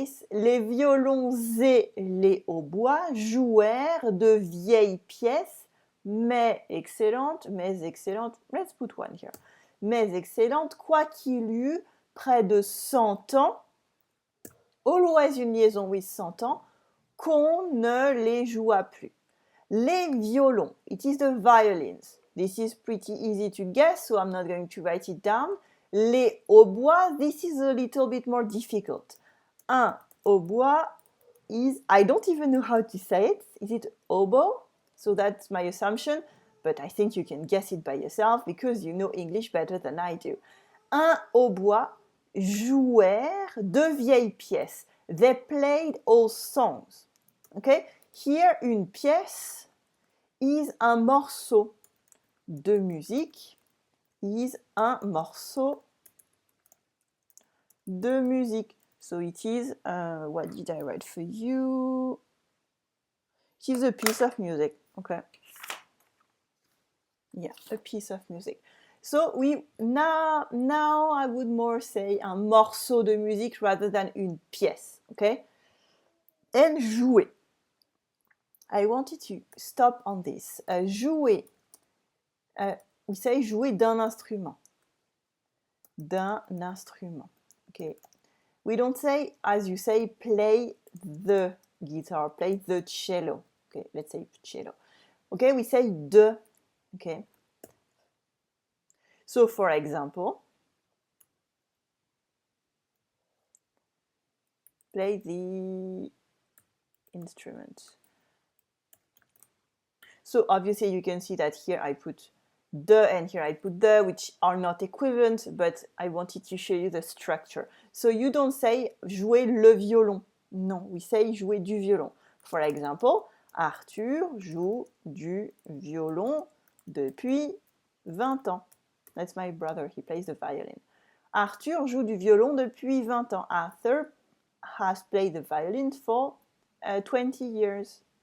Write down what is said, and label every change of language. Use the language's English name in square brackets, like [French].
[French] Les violons et les hautbois jouèrent de vieilles pièces, mais excellentes, let's put one here, mais excellentes, quoiqu'il y eût près de 100 ans always une liaison with s'entend, qu'on ne les joua plus. [English] Les violons, it is the violins. This is pretty easy to guess, so I'm not going to write it down. Les hautbois, this is a little bit more difficult. Un hautbois is, I don't even know how to say it. Is it oboe? So that's my assumption, but I think you can guess it by yourself because you know English better than I do. [French] Un hautbois jouèrent de vieilles pièces. [English] They played old songs. Okay? Here, une pièce is [French] un morceau de musique. Is un morceau de musique. [English] So it is, what did I write for you? It is a piece of music. Okay. Yeah, a piece of music. So we now I would more say [French] un morceau de musique [English] rather than [French] une pièce. [English] Okay. And jouer. I wanted to stop on this. Jouer. [French] We say jouer d'un instrument. D'un instrument. Okay. [English] We don't say, as you say, play the guitar, play the cello. Okay, let's say cello. Okay, we say de. Okay. So, for example, play the instrument. So, obviously, you can see that here I put de and here I put the, which are not equivalent, but I wanted to show you the structure. So you don't say [French] jouer le violon. [English] No, we say [French] jouer du violon. [English] For example, [French] Arthur joue du violon depuis 20 ans. [English] That's my brother, he plays the violin. [French] Arthur joue du violon depuis 20 ans. [English] Arthur has played the violin for 20 years.